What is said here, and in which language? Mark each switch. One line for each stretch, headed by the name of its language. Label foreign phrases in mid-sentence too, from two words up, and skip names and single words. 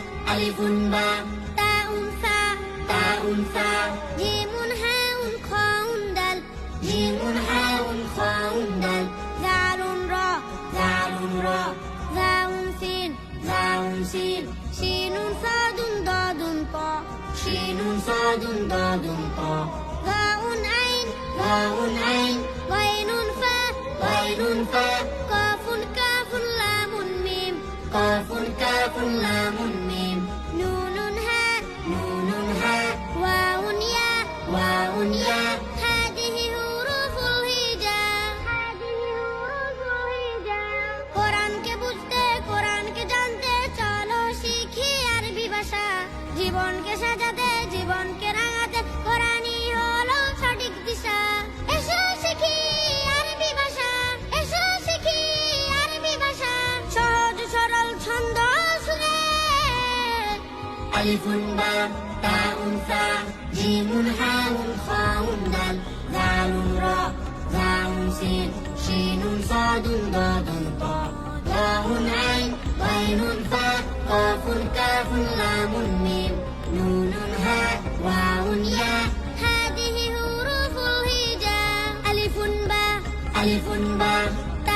Arabic: ألفٌ باء تاءٌ ثاء تاءٌ ثاء جيمٌ حاءٌ خاءٌ دال جيمٌ حاءٌ خاءٌ دال ذالٌ راء ذالٌ راء زايٌ سين زايٌ سين شينٌ صادٌ ضادٌ ق شينٌ صادٌ ضادٌ ط ظاءٌ عين ظاءٌ عين غينٌ فاء غينٌ فاء قافٌ كافٌ لامٌ ميم قافٌ كافٌ لامٌ ميم نونٌ هاء نونٌ هاء واوٌ ياء واوٌ ياء هذه حروف الهجاء
Bangla: কোরআনকে বুঝতে কোরআনকে জানতে চলো শিখি আরবি ভাষা জীবনকে সাজাতে জীবনকে রাঙাতে কোরআনই হলো সঠিক দিশা এসো শিখি আরবি ভাষা এসো শিখি আরবি ভাষা সহজ সরল ছন্দ শুনে
Arabic: ألفٌ باء تاءٌ ثاء جيمٌ حاءٌ خاءٌ دال ذالٌ راء زايٌ سين شينٌ صادٌ ضادٌ ط ظاءٌ عين غينٌ فاء قافٌ كافٌ لامٌ ميم نونٌ هاء واوٌ ياء هذه حروف الهجاء ألفٌ باء ألفٌ باء